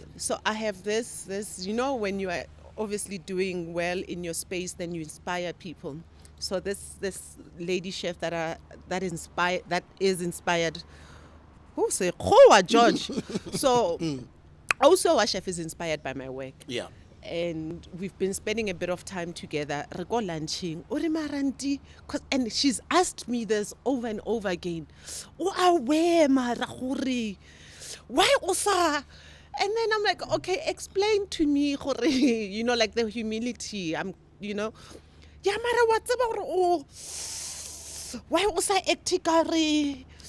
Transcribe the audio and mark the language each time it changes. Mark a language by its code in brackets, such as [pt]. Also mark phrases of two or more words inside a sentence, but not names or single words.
[en] So I have this, you know, when you are obviously doing well in your space, then you inspire people. So this lady chef that is inspired. Who say George? So also our chef is inspired by my work. Yeah. And we've been spending a bit of time together. [nso] Re go lunching. [en] And she's asked me this over and over again. Why Osa? And then I'm like, okay, explain to me, you know, like the humility. You know, yeah, mara what's about why was I acting?